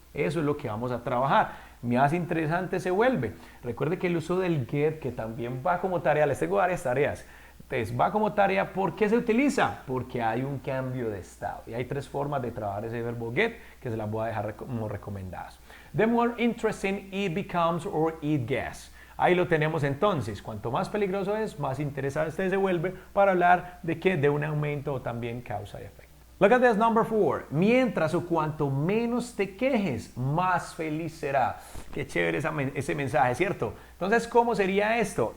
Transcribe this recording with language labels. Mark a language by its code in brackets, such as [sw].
[es] Eso es lo que vamos a trabajar. Más interesante se vuelve. Recuerde que el uso del get, que también va como tarea, les tengo varias tareas. Entonces va como tarea, ¿por qué se utiliza? Porque hay un cambio de estado. Y hay tres formas de trabajar ese verbo get que se las voy a dejar como recomendadas. [en] The more interesting it becomes or it gets. [es] Ahí lo tenemos entonces. Cuanto más peligroso es, más interesante se vuelve para hablar de que de un aumento o también causa y efecto. [en] Look at this number 4. [es] Mientras o cuanto menos te quejes, más feliz será. Qué chévere ese mensaje, ¿cierto? Entonces, ¿cómo sería esto?